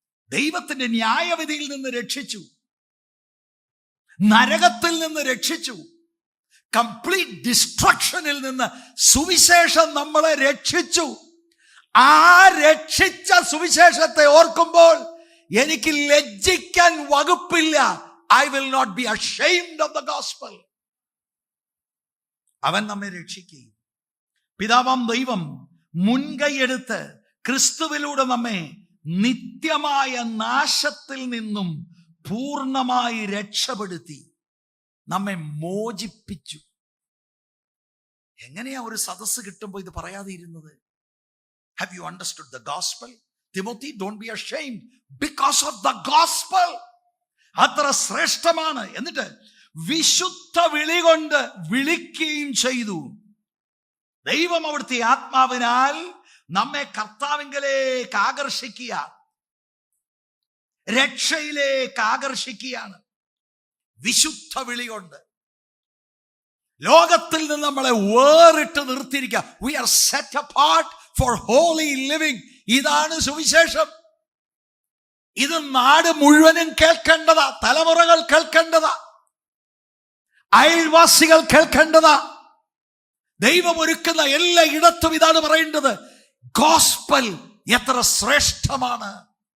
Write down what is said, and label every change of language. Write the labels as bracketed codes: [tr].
[ml] ദൈവത്തിന്റെ ന്യായവിധിയിൽ നിന്ന് രക്ഷിച്ചു, നരകത്തിൽ നിന്ന് രക്ഷിച്ചു, കംപ്ലീറ്റ് ഡിസ്ട്രക്ഷനിൽ നിന്ന് സുവിശേഷം നമ്മളെ രക്ഷിച്ചു. ആ രക്ഷിച്ച സുവിശേഷത്തെ ഓർക്കുമ്പോൾ എനിക്ക് ലജ്ജിക്കാൻ വകുപ്പില്ല. [en] I will not be ashamed of the gospel. [ml] അവൻ നമ്മെ രക്ഷിക്കുകയും പിതാവാം ദൈവം മുൻകൈയെടുത്ത് ക്രിസ്തുവിലൂടെ നമ്മെ നിത്യമായ നാശത്തിൽ നിന്നും പൂർണ്ണമായി രക്ഷപ്പെടുത്തി നമ്മെ മോചിപ്പിച്ചു. എങ്ങനെയാ ഒരു സദസ്സ് കിട്ടുമ്പോൾ ഇത് പറയാതെ ഇരുന്നത്? [en] Have you understood the gospel? Timothy, don't be ashamed because of the gospel. [ml] അത്ര ശ്രേഷ്ഠമാണ്. എന്നിട്ട് വിശുദ്ധ വിളി കൊണ്ട് വിളിക്കുകയും ചെയ്തു. ദൈവം അവിടുത്തെ ആത്മാവിനാൽ നമ്മെ കർത്താവിങ്കലേക്ക് ആകർഷിക്കുക, രക്ഷയിലേക്ക് ആകർഷിക്കുകയാണ്. വിശുദ്ധ വിളി കൊണ്ട് ലോകത്തിൽ നിന്ന് നമ്മളെ വേറിട്ട് നിർത്തിയിരിക്കുക. [en] We are set apart for holy living. [ml] ഇതാണ് സുവിശേഷം. ഇത് നാട് മുഴുവനും കേൾക്കേണ്ടതാ, തലമുറകൾ കേൾക്കേണ്ടതാ, അയൽവാസികൾ കേൾക്കേണ്ടതാ. ദൈവം ഒരുക്കുന്ന എല്ലാ ഇടത്തും ഇതാണ് പറയേണ്ടത്. ഗോസ്പൽ എത്ര ശ്രേഷ്ഠമാണ്!